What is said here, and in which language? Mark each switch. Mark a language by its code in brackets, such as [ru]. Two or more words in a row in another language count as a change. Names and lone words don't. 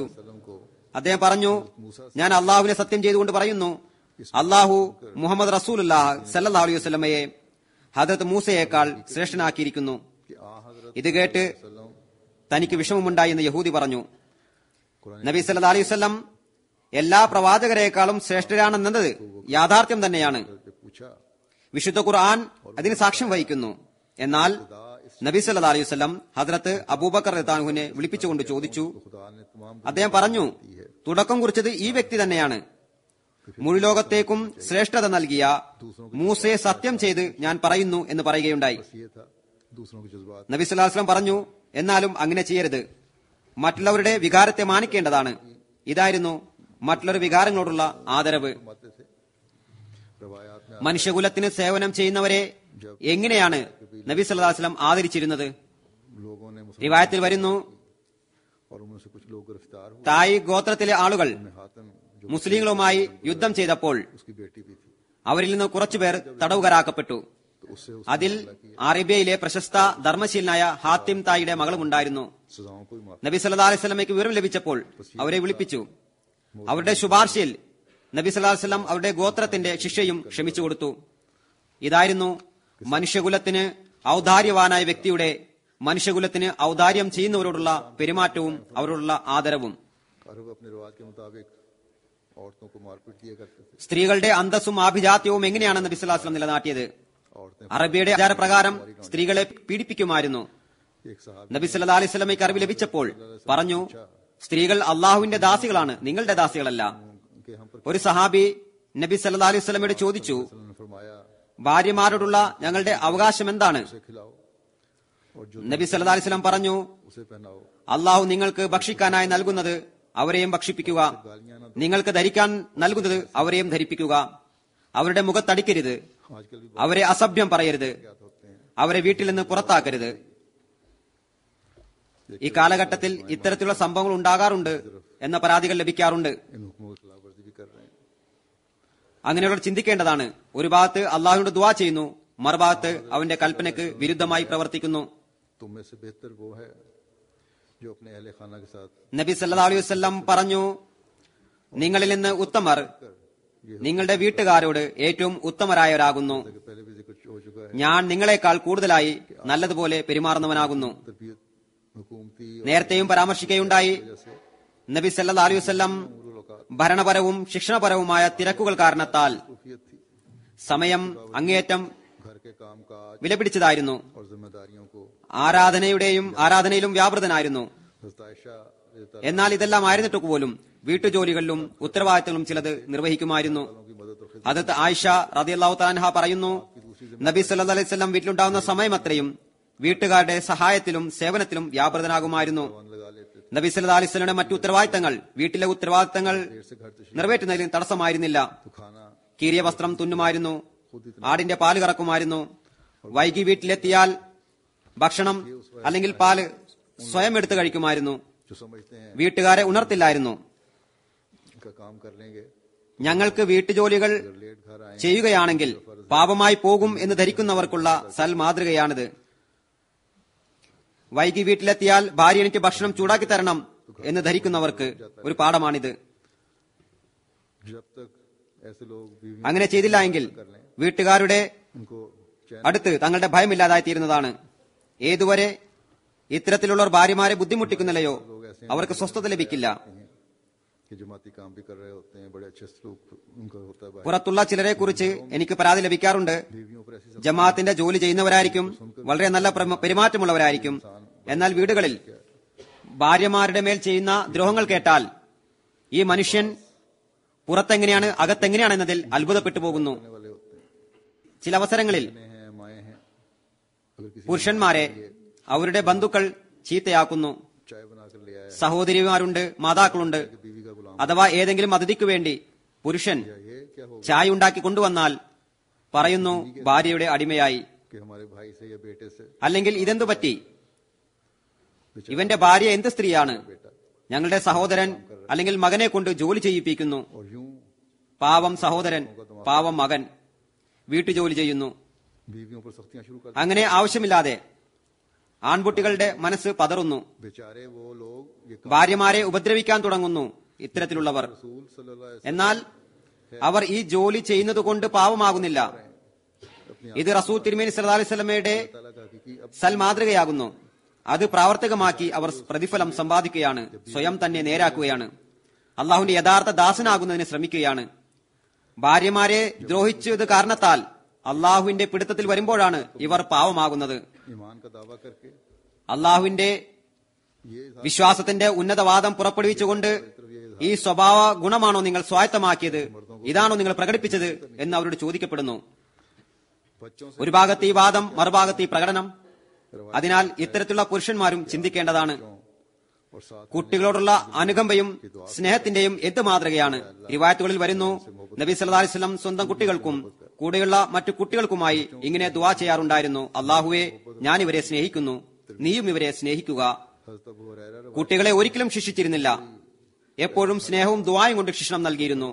[ur] وسلم کو [ml] അദ്ദേഹം പറഞ്ഞു, ഞാൻ അള്ളാഹുവിനെ സത്യം ചെയ്തുകൊണ്ട് പറയുന്നു, അള്ളാഹു മുഹമ്മദ് [ar] رسول الله صلى الله عليه وسلم [ml] ഹദരത്ത് മൂസയേക്കാൾ ശ്രേഷ്ഠനാക്കിയിരിക്കുന്നു. [ur] کہ آ حضرت [ml] ഇത് കേട്ട് [ur] वसल्लम [ml] തനിക്ക് വിഷമമുണ്ടായി എന്ന് യഹൂദി പറഞ്ഞു. [ur] قرآن [ml] നബി [ar] صلى الله عليه وسلم [ml] എല്ലാ പ്രവാചകരെക്കാളും ശ്രേഷ്ഠരാണെന്നത് യാഥാർത്ഥ്യം തന്നെയാണ്. [ur] سے پوچھا [ml] വിശുദ്ധ ഖുർആൻ അതിന് സാക്ഷ്യം വഹിക്കുന്നു. എന്നാൽ നബി [ar] صلى الله عليه وسلم [ml] ഹദ്രത്ത് അബൂബക്കർ [ar] رضي الله عنه [ml] വിളിപ്പിച്ചുകൊണ്ട് ചോദിച്ചു. [ur] خدا نے تمام [ml] അദ്ദേഹം പറഞ്ഞു, തുടക്കം കുറിച്ചത് ഈ വ്യക്തി തന്നെയാണ്. മുഴുലോകത്തേക്കും ശ്രേഷ്ഠത നൽകിയ മൂസയെ സത്യം ചെയ്ത് ഞാൻ പറയുന്നു എന്ന് പറയുകയുണ്ടായി. [ur] یہ تھا دوسروں کے جذبات [ml] നബി [ar] صلى الله عليه وسلم [ml] പറഞ്ഞു, എന്നാലും അങ്ങനെ ചെയ്യരുത്, മറ്റുള്ളവരുടെ വികാരത്തെ മാനിക്കേണ്ടതാണ്. ഇതായിരുന്നു മറ്റുള്ളവരുടെ വികാരങ്ങളോടുള്ള ആദരവ്. [ur] فرماتے تھے. روایات میں [ml] മനുഷ്യകുലത്തിന് സേവനം ചെയ്യുന്നവരെ എങ്ങനെയാണ് നബി [ar] صلى الله عليه وسلم [ml] ആദരിച്ചിരുന്നത്? [ur] لوگوں نے مسلمان [ml] റിവായത്തിൽ വരുന്നു, [ur] اور ان میں سے کچھ لوگ گرفتار ہوئے. [ml] തായി ഗോത്രത്തിലെ ആളുകൾ [ur] حاتم جو [ml] മുസ്ലിങ്ങളുമായി യുദ്ധം ചെയ്തപ്പോൾ [ur] اس کی بیٹی بھی تھی, [ml] അവരിൽ നിന്ന് കുറച്ചുപേർ തടവുകാരാക്കപ്പെട്ടു. [ur] تو اس سے [ml] അതിൽ അറേബ്യയിലെ പ്രശസ്ത ധർമ്മശീലനായ ഹാത്തിം തായിയുടെ മകളുമുണ്ടായിരുന്നു. [ur] سزاؤں کو بھی معاف. [ml] നബി [ar] صلى الله عليه وسلم [ml] വിവരം ലഭിച്ചപ്പോൾ അവരെ വിളിപ്പിച്ചു. അവരുടെ ശുപാർശയിൽ നബി [ar] صلى الله عليه وسلم [ml] അവരുടെ ഗോത്രത്തിന്റെ ശിക്ഷയും ക്ഷമിച്ചു കൊടുത്തു. ഇതായിരുന്നു മനുഷ്യകുലത്തിന് ഔദാര്യവാനായ വ്യക്തിയുടെ മനുഷ്യകുലത്തിന് ഔദാര്യം ചെയ്യുന്നവരോടുള്ള പെരുമാറ്റവും അവരോടുള്ള ആദരവും. [ur] عرب اپنے رواج کے مطابق عورتوں کو مارپیٹ دیا کرتے تھے. [ml] സ്ത്രീകളുടെ അന്തസ്സും ആഭിജാത്യവും എങ്ങനെയാണ് നബി [ar] صلى الله عليه وسلم [ml] നിലനാട്ടിയത്? [ur] عورتیں [ml] അറബിയുടെ ആചാരപ്രകാരം സ്ത്രീകളെ പീഡിപ്പിക്കുമായിരുന്നു. [ur] ایک صاحب [ml] നബി [ar] صلى الله عليه وسلم [ml] അറിവ് ലഭിച്ചപ്പോൾ പറഞ്ഞു, സ്ത്രീകൾ അള്ളാഹുവിന്റെ ദാസികളാണ്, നിങ്ങളുടെ ദാസികളല്ല. [ur] کے ہم پر [ml] ഒരു സഹാബി നബി [ar] صلى الله عليه وسلم [ml] ചോദിച്ചു, [ur] نے فرمایا [ml] ഭാര്യമാരോടുള്ള ഞങ്ങളുടെ അവകാശം എന്താണ്? [ur] اسے کھلاؤ اور جو [ml] നബി [ar] صلى الله عليه وسلم [ml] പറഞ്ഞു, [ur] اسے پہناؤ, [ml] അള്ളാഹു നിങ്ങൾക്ക് ഭക്ഷിക്കാനായി നൽകുന്നത് അവരെയും ഭക്ഷിപ്പിക്കുക, നിങ്ങൾക്ക് ധരിക്കാൻ നൽകുന്നത് അവരെയും ധരിപ്പിക്കുക, അവരുടെ മുഖത്തടിക്കരുത്, [ur] آجکل بھی [ml] അവരെ അസഭ്യം പറയരുത്, [ur] بہت ہوتے ہیں [ml] അവരെ വീട്ടിൽ നിന്ന് പുറത്താക്കരുത്. ഈ കാലഘട്ടത്തിൽ ഇത്തരത്തിലുള്ള സംഭവങ്ങൾ ഉണ്ടാകാറുണ്ട് എന്ന പരാതികൾ ലഭിക്കാറുണ്ട്. [ur] ان حکموں کی خلاف ورزی بھی کر رہے ہیں. [ml] അങ്ങനെയുള്ളവർ ചിന്തിക്കേണ്ടതാണ്. ഒരു ഭാഗത്ത് അള്ളാഹുവിനോട് ദുആ ചെയ്യുന്നു, മറുഭാഗത്ത് അവന്റെ കൽപ്പനയ്ക്ക് വിരുദ്ധമായി പ്രവർത്തിക്കുന്നു. [ur] تم میں سے بہتر وہ ہے جو اپنے اہل خانہ کے ساتھ [ml] നബി [ar] صلى الله عليه وسلم [ml] പറഞ്ഞു, നിങ്ങളിൽ നിന്ന് ഉത്തമർ നിങ്ങളുടെ വീട്ടുകാരോട് ഏറ്റവും ഉത്തമരായവരാകുന്നു. [ur] کہ پہلے بھی ذکر ہو چکا ہے. [ml] ഞാൻ നിങ്ങളെക്കാൾ കൂടുതലായി നല്ലതുപോലെ പെരുമാറുന്നവനാകുന്നു. [ur] تربیت حکومتی [ml] നേരത്തെയും പരാമർശിക്കുകയുണ്ടായി, [ur] جیسے [ml] നബി [ar] صلى الله عليه وسلم [ml] ഭരണപരവും ശിക്ഷണപരവുമായ തിരക്കുകൾ കാരണത്താൽ [ur] صوفیت تھی. [ml] സമയം അങ്ങേയറ്റം [ur] گھر کے کام کاج [ml] വിലപിടിച്ചതായിരുന്നു. [ur] اور ذمہ داریوں کو [ml] ആരാധനയിലും വ്യാപൃതനായിരുന്നു. [ur] حضرت عائشہ رضی اللہ [ml] എന്നാൽ ഇതെല്ലാം ആയിരുന്നിട്ട് പോലും വീട്ടുജോലികളിലും ഉത്തരവാദിത്തങ്ങളും ചിലത് നിർവഹിക്കുമായിരുന്നു. [ur] کی مدد اور خدمت [ml] ഹദരത്ത് ആയിഷ [ar] رضي الله تعالى عنها [ml] പറയുന്നു, നബി [ar] صلى الله عليه وسلم [ml] വീട്ടിലുണ്ടാവുന്ന സമയം അത്രയും വീട്ടുകാരുടെ സഹായത്തിലും സേവനത്തിലും വ്യാപൃതനാകുമായിരുന്നു. [ur] لگا لیتے تھے. [ml] നബി [ar] صلى الله عليه وسلم [ml] മറ്റു ഉത്തരവാദിത്തങ്ങൾ വീട്ടിലെ ഉത്തരവാദിത്തങ്ങൾ [ur] دیر سے گھر تشریف [ml] നിറവേറ്റുന്നതിന് തടസ്സമായിരുന്നില്ല. [ur] تو کھانا [ml] കീറിയ വസ്ത്രം തുന്നുമായിരുന്നു, ആടിന്റെ പാല് കറക്കുമായിരുന്നു. വൈകി വീട്ടിലെത്തിയാൽ ഭക്ഷണം അല്ലെങ്കിൽ പാല് സ്വയം എടുത്തു കഴിക്കുമായിരുന്നു. [ur] جو سمجھتے ہیں [ml] വീട്ടുകാരെ ഉണർത്തില്ലായിരുന്നു. [ur] ان کا کام کر لیں گے, [ml] ഞങ്ങൾക്ക് വീട്ടുജോലികൾ [ur] اگر لیٹ گھر آئے [ml] ചെയ്യുകയാണെങ്കിൽ പാപമായി പോകും എന്ന് ധരിക്കുന്നവർക്കുള്ള സൽ മാതൃകയാണിത്. വൈകി വീട്ടിലെത്തിയാൽ ഭാര്യ എനിക്ക് ഭക്ഷണം ചൂടാക്കി തരണം എന്ന് ധരിക്കുന്നവർക്ക് ഒരു പാഠമാണിത്. [ur] جب تک ایسے لوگ بیوی [ml] അങ്ങനെ ചെയ്തില്ല എങ്കിൽ വീട്ടുകാരുടെ [ur] ان کو چین [ml] അടുത്ത് തങ്ങളുടെ ഭയമില്ലാതായി തീരുന്നതാണ്. ഏതുവരെ ഇത്തരത്തിലുള്ളവർ ഭാര്യമാരെ ബുദ്ധിമുട്ടിക്കുന്നില്ലയോ അവർക്ക് സ്വസ്ഥത ലഭിക്കില്ല. [ur] کہ جماعتی کام بھی کر رہے ہوتے ہیں، بڑے اچھے سلوک ان کا ہوتا ہے. [ml] പുറത്തുള്ള ചിലരെ കുറിച്ച് എനിക്ക് പരാതി ലഭിക്കാറുണ്ട്. [ur] بیویوں پر ایسی [ml] ജമാഅത്തിന്റെ ജോലി ചെയ്യുന്നവരായിരിക്കും, വളരെ നല്ല പെരുമാറ്റമുള്ളവരായിരിക്കും. എന്നാൽ വീടുകളിൽ ഭാര്യമാരുടെ മേൽ ചെയ്യുന്ന ദ്രോഹങ്ങൾ കേട്ടാൽ ഈ മനുഷ്യൻ പുറത്തെങ്ങനെയാണ് അകത്തെങ്ങനെയാണ് എന്നതിൽ അത്ഭുതപ്പെട്ടു പോകുന്നു. [ur] کرنے والے ہوتے ہیں. [ml] ചില അവസരങ്ങളിൽ [ur] ہیں مائیں ہیں، اگر کسی [ml] പുരുഷന്മാരെ അവരുടെ ബന്ധുക്കൾ ചീത്തയാക്കുന്നു. [ur] چائے بنا کر لے آیا [ml] സഹോദരിമാരുണ്ട്, മാതാക്കളുണ്ട്. [ur] کہ بیوی کا غلام [ml] അഥവാ ഏതെങ്കിലും അതിഥിക്ക് വേണ്ടി പുരുഷൻ [ur] یہ کیا ہوگا [ml] ചായ ഉണ്ടാക്കി കൊണ്ടുവന്നാൽ പറയുന്നു ഭാര്യയുടെ അടിമയായി. [ur] کہ ہمارے بھائی سے یا بیٹے سے [ml] അല്ലെങ്കിൽ ഇതെന്തു പറ്റി, ഇവന്റെ ഭാര്യ എന്ത് സ്ത്രീയാണ്, ഞങ്ങളുടെ സഹോദരൻ അല്ലെങ്കിൽ മകനെ കൊണ്ട് ജോലി ചെയ്യിപ്പിക്കുന്നു. [ur] اور یوں [ml] പാവം സഹോദരൻ, പാവം മകൻ വീട്ടുജോലി ചെയ്യുന്നു. [ur] بیویوں پر سختیاں شروع کر [ml] അങ്ങനെ ആവശ്യമില്ലാതെ ആൺകുട്ടികളുടെ മനസ്സ് പതറുന്നു. [ur] بیچارے وہ لوگ یہ [ml] ഭാര്യമാരെ ഉപദ്രവിക്കാൻ തുടങ്ങുന്നു ഇത്തരത്തിലുള്ളവർ. [ar] رسول صلی اللہ علیہ [ml] എന്നാൽ അവർ ഈ ജോലി ചെയ്യുന്നത് കൊണ്ട് പാവമാകുന്നില്ല. [ur] اپنی [ml] ഇത് റസൂൽ തിരുമേനി [ar] صلى الله عليه وسلم [ur] تعالیٰ کا حقیقی اب [ml] സൽ മാതൃകയാകുന്നു. അത് പ്രാവർത്തികമാക്കി അവർ പ്രതിഫലം സമ്പാദിക്കുകയാണ്, സ്വയം തന്നെ നേരാക്കുകയാണ്, അള്ളാഹുവിന്റെ യഥാർത്ഥ ദാസനാകുന്നതിന് ശ്രമിക്കുകയാണ്. ഭാര്യമാരെ ദ്രോഹിച്ചത് കാരണത്താൽ അള്ളാഹുവിന്റെ പിടുത്തത്തിൽ വരുമ്പോഴാണ് ഇവർ പാവമാകുന്നത്. [ur] ایمان کا دعویٰ کر کے [ml] അള്ളാഹുവിന്റെ [ur] یہ [ml] വിശ്വാസത്തിന്റെ ഉന്നതവാദം പുറപ്പെടുവിച്ചുകൊണ്ട് ഈ സ്വഭാവ ഗുണമാണോ നിങ്ങൾ സ്വായത്തമാക്കിയത്, ഇതാണോ നിങ്ങൾ പ്രകടിപ്പിച്ചത് എന്ന് അവരോട് ചോദിക്കപ്പെടുന്നു. [ur] بچوں سے [ml] ഒരു ഭാഗത്ത് ഈ വാദം, മറുഭാഗത്ത് ഈ പ്രകടനം. അതിനാൽ ഇത്തരത്തിലുള്ള പുരുഷന്മാരും ചിന്തിക്കേണ്ടതാണ്. [ur] اور ساتھ [ml] കുട്ടികളോടുള്ള അനുകമ്പയും സ്നേഹത്തിന്റെയും എന്ത് മാതൃകയാണ്. റിവായത്തുകളിൽ വരുന്നു, നബി [ar] صلى الله عليه وسلم [ml] സ്വന്തം കുട്ടികൾക്കും കൂടെയുള്ള മറ്റു കുട്ടികൾക്കുമായി ഇങ്ങനെ ദുആ ചെയ്യാറുണ്ടായിരുന്നു: അല്ലാഹുവേ, ഞാൻ ഇവരെ സ്നേഹിക്കുന്നു, നീയും ഇവരെ സ്നേഹിക്കുക. [ur] حضرت ابو ہریرہ [ml] കുട്ടികളെ ഒരിക്കലും ശിക്ഷിച്ചിരുന്നില്ല, എപ്പോഴും സ്നേഹവും ദുആയും കൊണ്ട് ശിക്ഷണം നൽകിയിരുന്നു.